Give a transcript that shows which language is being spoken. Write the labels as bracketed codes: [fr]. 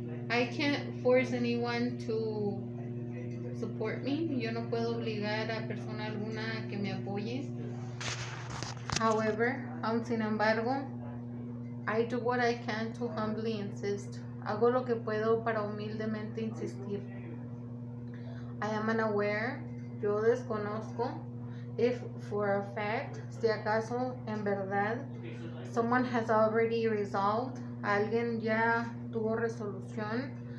[en] I can't force anyone to support me. [es] Yo no puedo obligar a persona alguna a que me apoye. [en] However, [es] aun sin embargo, [en] I do what I can to humbly insist. [es] Hago lo que puedo para humildemente insistir. [en] I am unaware. [es] Yo desconozco. [en] If for a fact, [es] si acaso en verdad, [en] someone has already resolved. [es] Alguien ya tuvo resolución.